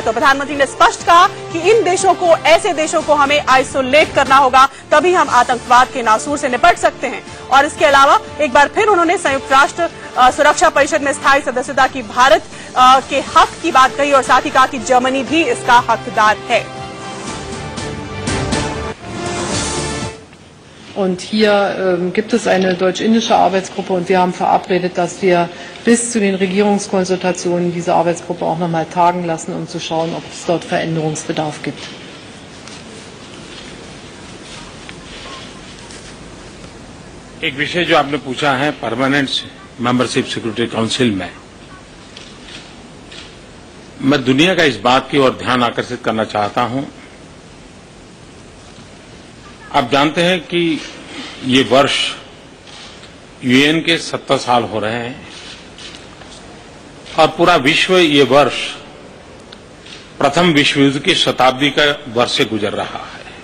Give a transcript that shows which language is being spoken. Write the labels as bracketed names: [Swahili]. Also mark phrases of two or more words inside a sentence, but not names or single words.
[Hindi] तो प्रधानमंत्री ने स्पष्ट कहा कि इन देशों को, ऐसे देशों को हमें आइसोलेट करना होगा, तभी हम आतंकवाद के नासूर से निपट सकते हैं। और इसके अलावा एक बार फिर उन्होंने संयुक्त राष्ट्र सुरक्षा परिषद में स्थायी सदस्यता की भारत के हक की बात कही और साथ ही कहा कि जर्मनी भी इसका हकदार है। [German] Und hier gibt es eine deutsch-indische Arbeitsgruppe und wir haben verabredet, dass wir bis zu den Regierungskonsultationen diese Arbeitsgruppe auch noch mal tagen lassen, um zu schauen, ob es dort Veränderungsbedarf gibt. [Hindi] एक विषय जो आपने पूछा है [English] permanent membership security council [Hindi] में, मैं दुनिया का इस बात की ओर ध्यान आकर्षित करना चाहता हूं। आप जानते हैं कि ये वर्ष यूएन के 70 साल हो रहे हैं और पूरा विश्व ये वर्ष प्रथम विश्व युद्ध की शताब्दी का वर्ष से गुजर रहा है।